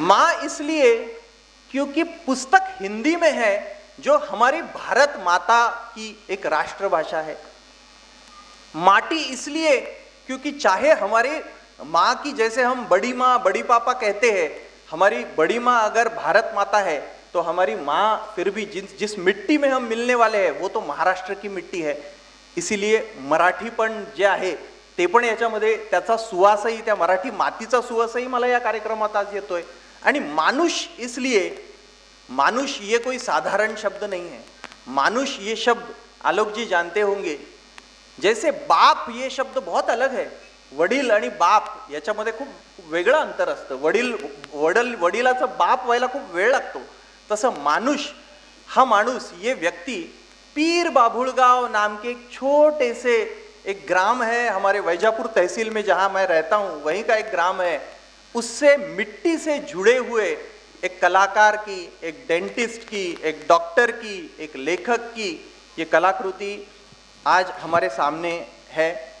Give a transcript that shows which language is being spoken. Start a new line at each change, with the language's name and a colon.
Hindi: माँ इसलिए क्योंकि पुस्तक हिंदी में है, जो हमारी भारत माता की एक राष्ट्रभाषा है। माटी इसलिए क्योंकि चाहे हमारे माँ की, जैसे हम बड़ी माँ, बड़ी पापा कहते हैं, हमारी बड़ी माँ अगर भारत माता है तो हमारी माँ फिर भी जिस मिट्टी में हम मिलने वाले हैं वो तो महाराष्ट्र की मिट्टी है।
Marathi: इसीलिए मराठीपण जे आहे ते पण याच्यामध्ये त्याचा सुवासही, त्या मराठी मातीचा सुवासही मला या कार्यक्रमात आज येतोय।
Hindi: आणि मानुष इसलिए, मानुष ये कोई साधारण शब्द नहीं है। मानुष ये शब्द आलोक जी जानते होंगे, जैसे बाप ये शब्द बहुत अलग है,
Marathi: वडील आणि बाप याच्यामध्ये खूप वेगळं अंतर असतं। वडिलाचा बाप व्हायला खूप वेळ लागतो, तसं मानुष, हा माणूस,
Hindi: ये व्यक्ति पीर बाभुळगाव नाम के एक छोटे से एक ग्राम है हमारे वैजापुर तहसील में, जहां मैं रहता हूं, वहीं का एक ग्राम है, उससे मिट्टी से जुड़े हुए एक कलाकार की, एक डेंटिस्ट की, एक डॉक्टर की, एक लेखक की ये कलाकृति आज हमारे सामने है।